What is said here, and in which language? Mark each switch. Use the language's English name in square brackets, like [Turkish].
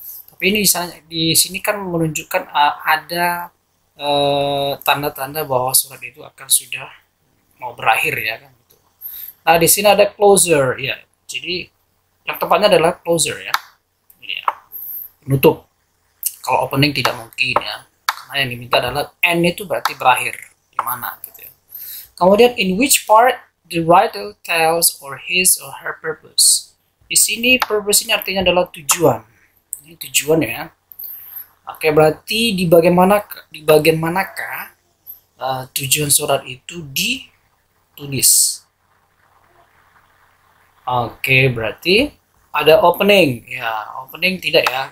[Indonesian] Tapi ini di sini kan menunjukkan ada tanda-tanda bahwa surat itu akan sudah mau berakhir ya kan. Nah, di sini ada closer ya. Jadi yang tepatnya adalah closer ya. Ini ya. Penutup. Kalau opening tidak mungkin ya. Karena yang diminta adalah end itu berarti berakhir. Di mana gitu ya. Kemudian [English] in which part the writer tells or his or her purpose. [Indonesian] Di sini purpose ini artinya adalah tujuan. Ini tujuan ya. Oke, berarti di bagian manakah tujuan surat itu ditulis. Oke, berarti ada opening. Ya, opening tidak ya.